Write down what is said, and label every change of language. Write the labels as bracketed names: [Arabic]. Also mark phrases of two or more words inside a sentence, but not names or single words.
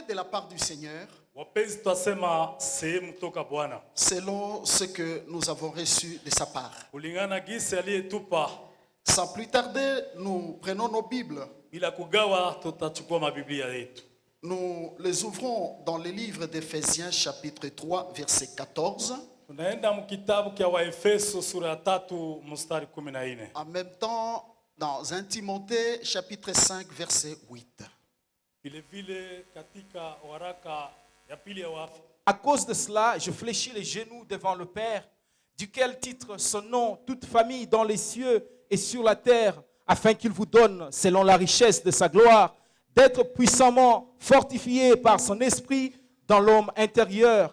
[French] part du Seigneur, [Swahili] wapenzi twasema sehemu toka Bwana [French] selon ce que nous avons reçu de sa part. [Swahili] kulingana gisi aliyetupa. [French] Sans plus tarder, nous prenons nos Bibles. [Swahili] Bila kugawa tutachukua mabiblia yetu. [French] Nous les ouvrons dans le livre d'Éphésiens chapitre 3 verset 14. [Swahili] Tunaenda mkitabu kia Waefeso sura ya 3 mstari 14. [French] En même temps, dans 1 Timothée chapitre 5 verset 8. [Swahili] Vile vile katika waraka ya pili ya Waefeso. [French] À cause de cela, je fléchis les genoux devant le Père, duquel titre son nom toute famille dans les cieux et sur la terre, afin qu'il vous donne, selon la richesse de sa gloire, d'être puissamment fortifié par son esprit dans l'homme intérieur,